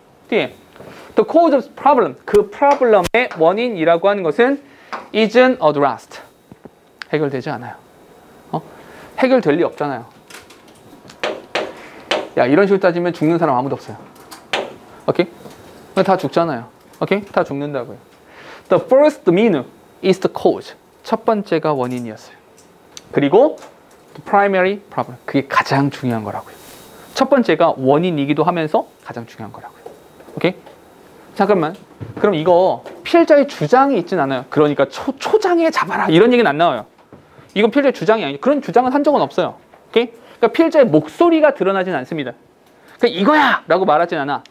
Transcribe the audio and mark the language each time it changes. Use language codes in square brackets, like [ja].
[ko] 뒤에 [en] The cause of problem, [ko] 그 프로블럼의 원인이라고 하는 것은 [en] isn't addressed. [ko] 해결되지 않아요. 해결될 리 없잖아요. 야, 이런 식으로 따지면 죽는 사람 아무도 없어요. 오케이? 다 죽잖아요. 오케이? 다 죽는다고요. [en] The first domino is the cause. [ko] 첫 번째가 원인이었어요. 그리고 [en] the primary problem. [ko] 그게 가장 중요한 거라고요. 첫 번째가 원인이기도 하면서 가장 중요한 거라고요. 오케이? 잠깐만. 그럼 이거 피해자의 주장이 있진 않아요. 그러니까 초장에 잡아라 이런 얘기는 안 나와요. 이건 피해자의 주장이 아니에요. 그런 주장은 한 적은 없어요. 오케이? 그러니까 피해자의 목소리가 드러나진 않습니다. 그러니까 이거야! 라고 말하진 않아.